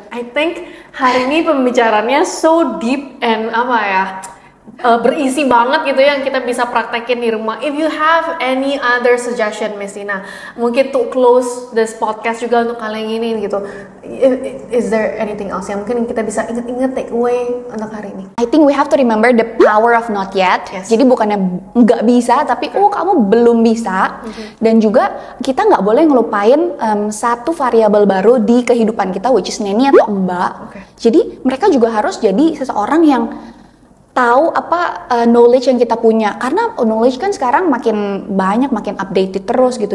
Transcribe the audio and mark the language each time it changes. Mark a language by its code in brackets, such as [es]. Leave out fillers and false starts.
[en] I think [id] hari ini pembicaraannya [en] so deep and [id] berisi banget gitu yang kita bisa praktekin di rumah. [en] If you have any other suggestion, Miss Tina, [id] mungkin [en] to close this podcast [id] juga untuk kalian ini gitu. [en] Is there anything else [id] yang mungkin kita bisa inget-inget [en] take away [id] untuk hari ini? [en] I think we have to remember the power of not yet. Yes. [id] Jadi bukannya nggak bisa, tapi kamu belum bisa. Dan juga kita nggak boleh ngelupain satu variabel baru di kehidupan kita, [en] which is [id] neni atau mbak. Jadi mereka juga harus jadi seseorang yang tahu apa knowledge yang kita punya, karena knowledge kan sekarang makin banyak, makin updated terus gitu.